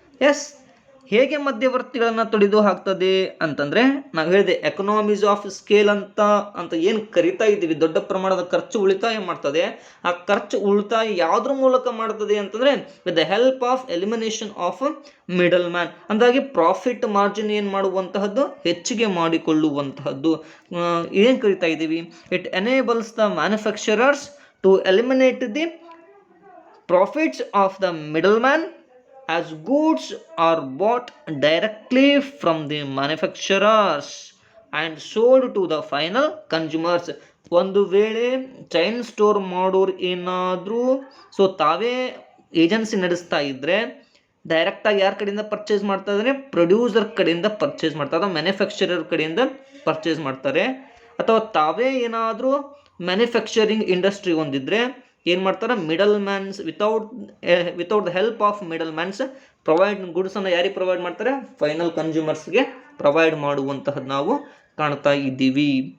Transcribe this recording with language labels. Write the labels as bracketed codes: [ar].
[kn] S, ಹೇಗೆ ಮಧ್ಯವರ್ತಿಗಳನ್ನು ತೊಡೆದು ಹಾಕ್ತದೆ ಅಂತಂದರೆ ನಾವು ಹೇಳಿದೆ ಎಕನಾಮೀಸ್ ಆಫ್ ಸ್ಕೇಲ್ ಅಂತ ಏನು ಕರಿತಾ ಇದ್ದೀವಿ. ದೊಡ್ಡ ಪ್ರಮಾಣದ ಖರ್ಚು ಉಳಿತಾಯ ಮಾಡ್ತದೆ. ಆ ಖರ್ಚು ಉಳಿತಾಯ ಯಾವುದ್ರ ಮೂಲಕ ಮಾಡ್ತದೆ ಅಂತಂದರೆ [en] With the help of elimination of middle man. [kn] ಅಂದಾಗಿ profit margin ಏನು ಮಾಡುವಂತಹದ್ದು, ಹೆಚ್ಚಿಗೆ ಮಾಡಿಕೊಳ್ಳುವಂತಹದ್ದು ಏನು ಕರಿತಾ ಇದ್ದೀವಿ. [en] It enables the manufacturers to eliminate the profits of the middle man as goods are bought directly from the manufacturers and sold to the final consumers. [kn] ಒಂದು ವೇಳೆ chain store ಮಾಡೋರು ಏನಾದರೂ ತಾವೇ ಏಜೆನ್ಸಿ ನಡೆಸ್ತಾ ಇದ್ದರೆ ಡೈರೆಕ್ಟಾಗಿ ಯಾರ ಕಡೆಯಿಂದ ಪರ್ಚೇಸ್ ಮಾಡ್ತಾ ಇದ್ದಾರೆ, ಪ್ರೊಡ್ಯೂಸರ್ ಕಡೆಯಿಂದ ಪರ್ಚೇಸ್ ಮಾಡ್ತಾರೆ, ಮ್ಯಾನುಫ್ಯಾಕ್ಚರರ್ ಕಡೆಯಿಂದ ಪರ್ಚೇಸ್ ಮಾಡ್ತಾರೆ. ಅಥವಾ ತಾವೇ ಏನಾದರೂ ಮ್ಯಾನುಫ್ಯಾಕ್ಚರಿಂಗ್ ಇಂಡಸ್ಟ್ರಿ ಹೊಂದಿದ್ರೆ ಏನು ಮಾಡ್ತಾರೆ, middle mans without the help of middle mans provide ಗುಡ್ಸನ್ನು ಯಾರಿಗೆ ಪ್ರೊವೈಡ್ ಮಾಡ್ತಾರೆ, ಫೈನಲ್ ಕನ್ಸ್ಯೂಮರ್ಸ್ಗೆ ಪ್ರೊವೈಡ್ ಮಾಡುವಂತಹದ್ದು ನಾವು ಕಾಣ್ತಾ ಇದ್ದೀವಿ.